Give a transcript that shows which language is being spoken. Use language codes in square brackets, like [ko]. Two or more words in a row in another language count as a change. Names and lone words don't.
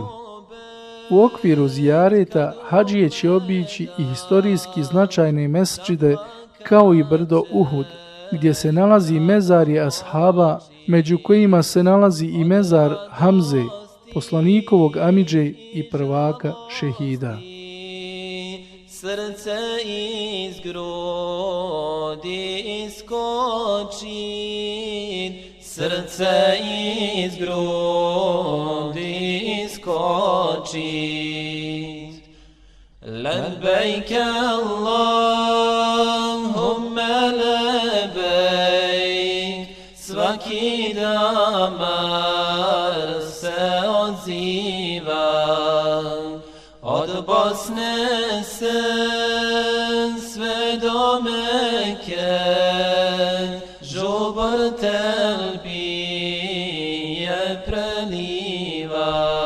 [bs] U okviru zijareta hadžije će obići i historijski značajne mesdžide kao i brdo Uhud, gdje se nalazi mezarje ashaba, među kojima se nalazi i mezar Hamze, poslanikovog amidže i prvaka šehida. Srce iz grudi iskoči, srce iz grudi iskoči. [ar] لبيك اللهم لبيك, [bs] svaki damar se odziva. Od Bosne se sve do Mekke, žubor telbije preliva.